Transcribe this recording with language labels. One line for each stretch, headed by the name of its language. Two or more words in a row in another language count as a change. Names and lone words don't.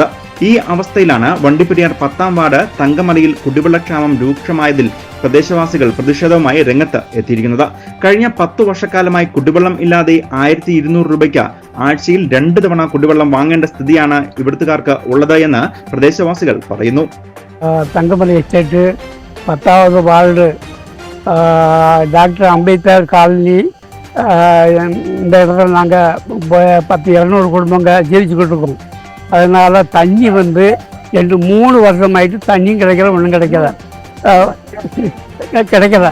Malayalam: ഈ അവസ്ഥയിലാണ് വണ്ടിപ്പെരിയാർ 10ാം വാർഡ് തങ്കമലയിൽ കുടിവെള്ളക്ഷാമം രൂക്ഷമായതിൽ പ്രദേശവാസികൾ പ്രതിഷേധവുമായി രംഗത്ത് എത്തിയിരിക്കുന്നത്. കഴിഞ്ഞ 10 വർഷക്കാലമായി കുടിവെള്ളം ഇല്ലാതെ 1200 രൂപയ്ക്ക് ആഴ്ചയിൽ 2 തവണ കുടിവെള്ളം വാങ്ങേണ്ട സ്ഥിതിയാണ് ഇവിടുത്തുകാർക്ക് ഉള്ളത് എന്ന് പ്രദേശവാസികൾ പറയുന്നു.
Tamil: തങ്കമല എസ്റ്റേറ്റ് 10வது വാർഡ് டாக்டர் அம்பேத்கர் காலனி இந்த இடத்துல நாங்கள் 10-200 குடும்பங்க ஜீவிச்சுக்கிட்டு இருக்கோம். அதனால் தண்ணி வந்து 2-3 வருஷமாயிட்டு தண்ணியும் கிடைக்கல, ஒன்றும் கிடைக்கல.